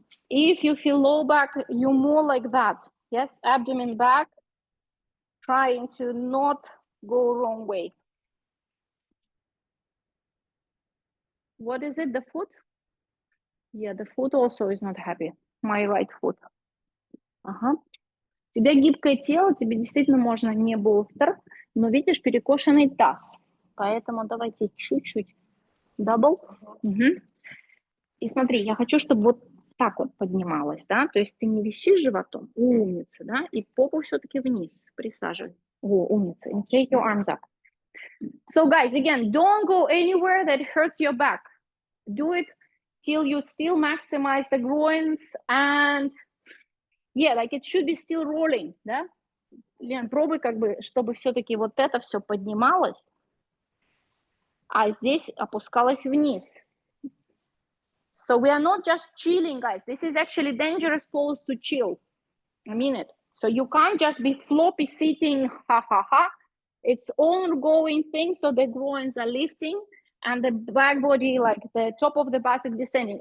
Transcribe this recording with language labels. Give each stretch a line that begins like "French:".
English: If you feel low back, you more like that. Yes, abdomen back. Trying to not go wrong way. What is it, the foot? Yeah, the foot also is not happy. My right foot. Ага.
Russian: У тебя гибкое тело, тебе действительно можно не болстер, но видишь перекошенный таз. Поэтому давайте чуть-чуть дабл. И смотри, я хочу, чтобы вот так вот поднималась, да, то есть ты не висишь животом, умница, да, и попу все-таки вниз присаживай. О, умница.
English: And take your arms up. So guys, again, don't go anywhere that hurts your back. Do it till you still maximize the groins and yeah, like it should be still rolling, да?
Russian: Лен, пробуй как бы, чтобы все-таки вот это все поднималось, а здесь опускалось вниз.
English: So we are not just chilling, guys. This is actually dangerous pose to chill. I mean it. So you can't just be floppy sitting, ha ha ha. It's ongoing thing. So the groins are lifting and the back body, like the top of the buttock descending.